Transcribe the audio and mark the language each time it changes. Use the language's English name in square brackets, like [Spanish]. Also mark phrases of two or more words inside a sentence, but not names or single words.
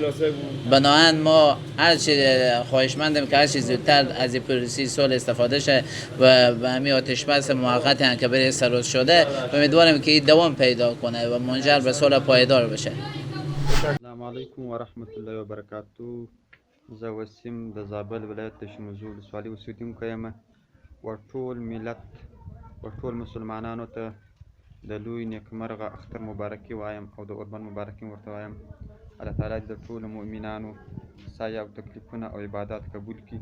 [Persian] بنابراین ما هرچی خواهشمندیم که هرچی زودتر از این پروسه صلح استفاده شه و همین آتش بس موقتی هم که برای سروز شده امیدواریم که این دوام پیدا کنه و منجر به صلح پایدار بشه. [Arabic] السلام علیکم و رحمت الله و برکاته. [Pashto] زه وسیم د زابل ولایت د شموزو ولسوالۍ اوسېدونکی یم و ټول ملت و ټول مسلمانانو ته د لوی نیکمرغه اختر مبارکي وایم او د اوربند مبارکي ورته وایم. الله تعالی دې د ټولو مؤمنانو سایه او تکلیفونه او عبادات قبول کړي.